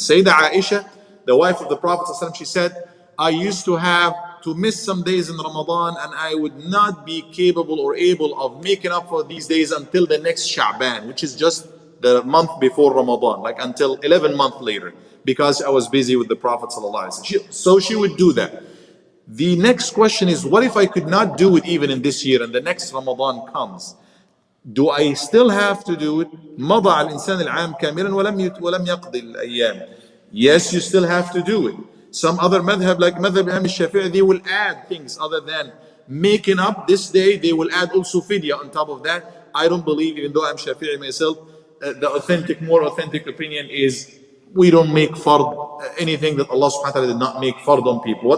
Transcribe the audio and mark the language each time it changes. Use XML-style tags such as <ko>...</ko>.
<en>Sayyidah Aisha, the wife of the Prophet ﷺ, she said, I used to have to miss some days in Ramadan, and I would not be capable or able of making up for these days until the next Sha'ban, which is just the month before Ramadan, like until 11 months later, because I was busy with the Prophet ﷺ. So she would do that. The next question is, what if I could not do it even in this year and the next Ramadan comes? Do I still have to do it?</en> <ar>مضى الإنسان العام كاملا ولم يقضي الأيام.</ar> <en>Yes, you still have to do it. Some other madhab, like madhab Imam Shafi'i, they will add things other than making up this day. They will add also fidya on top of that. I don't believe, even though I'm Shafi'i myself, the more authentic opinion is we don't make fard, anything that Allah subhanahu wa ta'ala did not make fard on people.</en>